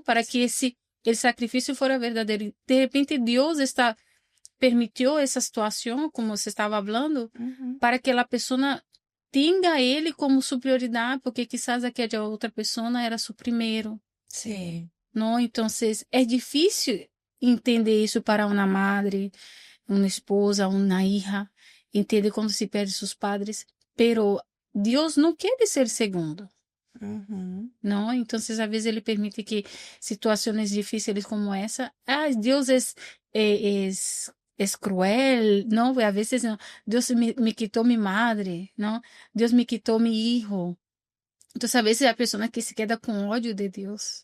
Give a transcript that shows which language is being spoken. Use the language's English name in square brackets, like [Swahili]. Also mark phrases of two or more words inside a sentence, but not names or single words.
[Spanish] Para que el sacrificio fuera verdadero. De repente Dios permitió esa situación, como se estaba hablando, Uhum. para que la persona tenga a ele como su prioridad, porque quizás aquella outra persona era su primero, Sí. ¿no? Entonces, es difícil entender [Portuguese] isso para uma [Spanish] madre, uma esposa, uma hija, entender [Portuguese] quando se perde [Spanish] sus padres, pero [Portuguese] Deus não quer ser segundo, Uhum. [Spanish] ¿no? Entonces, a veces ele permite que situaciones difíciles como essa, Deus es cruel, ¿no? A veces, no, Dios me quitó mi madre, ¿no? Dios me quitó mi hijo. Entonces, a veces hay personas que se quedan con odio de Dios.